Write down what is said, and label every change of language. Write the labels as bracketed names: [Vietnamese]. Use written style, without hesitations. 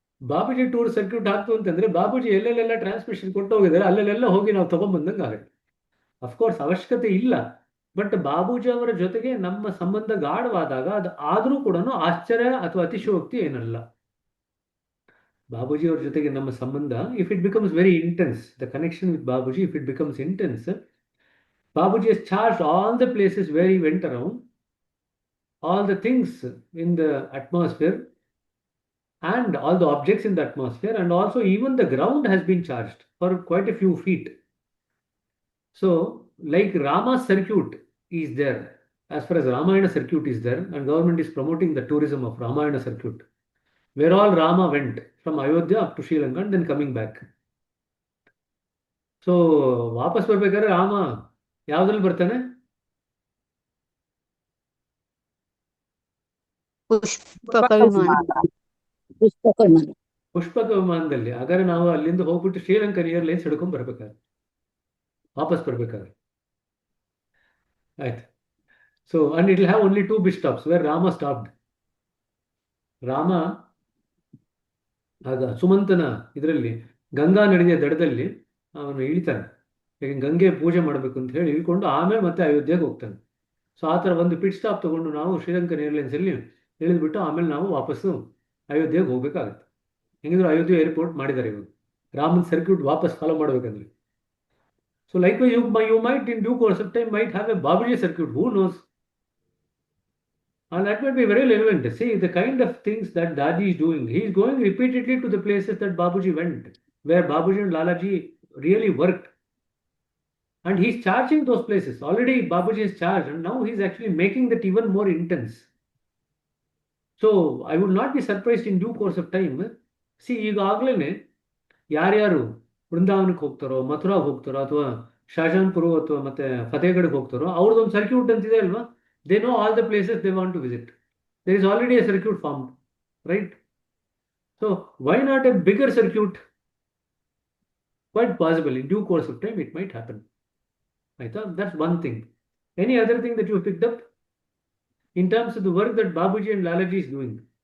[Kannada] Babuji tour circuit ಹಾಕ್ತು ಅಂತಂದ್ರೆ Babuji ಎಲ್ಲೆಲ್ಲೆಲ್ಲ transmission ಕೊಟ್ಟು ಹೋಗಿದ್ದಾರೆ ಅಲ್ಲೆಲ್ಲ ಹೋಗಿ ನಾವು ತಗೊಂಡ್ಬಂದಂಗೆ ಆಗುತ್ತೆ. ಅಫ್ಕೋರ್ಸ್ ಅವಶ್ಯಕತೆ ಇಲ್ಲ, ಬಟ್ ಬಾಬೂಜಿ ಅವರ ಜೊತೆಗೆ ನಮ್ಮ ಸಂಬಂಧ ಗಾಢವಾದಾಗ ಅದು ಆದರೂ ಕೂಡ ಆಶ್ಚರ್ಯ ಅಥವಾ ಅತಿಶಯೋಕ್ತಿ ಏನಲ್ಲ. ಬಾಬೂಜಿ ಅವ್ರ ಜೊತೆಗೆ ನಮ್ಮ ಸಂಬಂಧ, [English] If it becomes very intense, the connection with Babuji, if it becomes intense, Babuji has charged all the places where he went around, all the things in the atmosphere and all the objects in the atmosphere, and also even the ground has been charged for quite a few feet. So like Rama's circuit is there, as far as Ramayana circuit is there, and government is promoting the tourism of Ramayana circuit, where all Rama went from Ayodhya up to Sri Lanka and then coming back. [Kannada] So ವಾಪಸ್ ಬರ್ಬೇಕಾದ್ರೆ ರಾಮ ಯಾವ್ದ್ರಲ್ಲಿ ಬರ್ತಾನೆ? ಪುಷ್ಪಕ ವಿಮಾನ. ಪುಷ್ಪಕ ವಿಮಾನದಲ್ಲಿ. ಹಾಗಾದ್ರೆ ನಾವು ಅಲ್ಲಿಂದ ಹೋಗ್ಬಿಟ್ಟು ಶ್ರೀಲಂಕನ್ ಏರ್ಲೈನ್ಸ್ ಹಿಡ್ಕೊಂಡ್ ಬರ್ಬೇಕಾದ್ರೆ, ವಾಪಸ್ ಬರ್ಬೇಕಾದ್ರೆ. ಆಯ್ತು. [English] So and it will have only 2 bus stops where Rama stopped. [Kannada] Rama ಆಗ ಸುಮಂತನ ಇದರಲ್ಲಿ ಗಂಗಾ ನದಿಯ ದಡದಲ್ಲಿ ಅವನು ಇಳಿತಾನೆ, ಯಾಕೆ ಗಂಗೆ ಪೂಜೆ ಮಾಡಬೇಕು ಅಂತ ಹೇಳಿ ಇಳ್ಕೊಂಡು ಆಮೇಲೆ ಮತ್ತೆ ಅಯೋಧ್ಯೆಗೆ ಹೋಗ್ತಾನೆ. ಸೊ ಆ ಥರ ಒಂದು ಪಿಟ್ ಸ್ಟಾಪ್ ತಗೊಂಡು ನಾವು ಶ್ರೀಲಂಕನ್ ಏರ್ಲೈನ್ಸಲ್ಲಿ ಇಳಿದ್ಬಿಟ್ಟು ಆಮೇಲೆ ನಾವು ವಾಪಸ್ಸು ಅಯೋಧ್ಯೆಗೆ ಹೋಗ್ಬೇಕಾಗತ್ತೆ. ಹೆಂಗಿದ್ರು ಅಯೋಧ್ಯೆ ಏರ್ಪೋರ್ಟ್ ಮಾಡಿದ್ದಾರೆ ಇವಾಗ, ರಾಮನ್ ಸರ್ಕ್ಯೂಟ್ ವಾಪಸ್ ಫಾಲೋ ಮಾಡಬೇಕಂದ್ರೆ. [English] So like you might in due course of time might have a Babuji circuit, who knows? And that might be very relevant. See, the kind of things that Daji is doing, he is going repeatedly to the places that Babuji went, where Babuji and Lalaji really worked. And he's charging those places. Already Babuji is charged, and now he's actually making that even more intense. So I would not be surprised in due course of time. [Kannada] See, ಈಗಾಗಲೇ ಯಾರ್ಯಾರು ವೃಂದಾವನಕ್ಕೆ ಹೋಗ್ತಾರೋ, ಮಥುರಾಗೆ ಹೋಗ್ತಾರೋ, ಅಥವಾ ಶಾಜಾನ್ಪುರ ಅಥವಾ ಮತ್ತೆ ಫತೇಗಢಗೆ ಹೋಗ್ತಾರೋ, ಅವ್ರದ್ದೊಂದು circuit ಅಂತಿದೆ ಅಲ್ವಾ? [English] They know all the places they want to visit. There is already a circuit formed, right? So why not a bigger circuit? Quite possible. In due course of time, it might happen. I thought that's one thing. Any other thing that you picked up in terms of the work that Babuji and Lalaji is doing?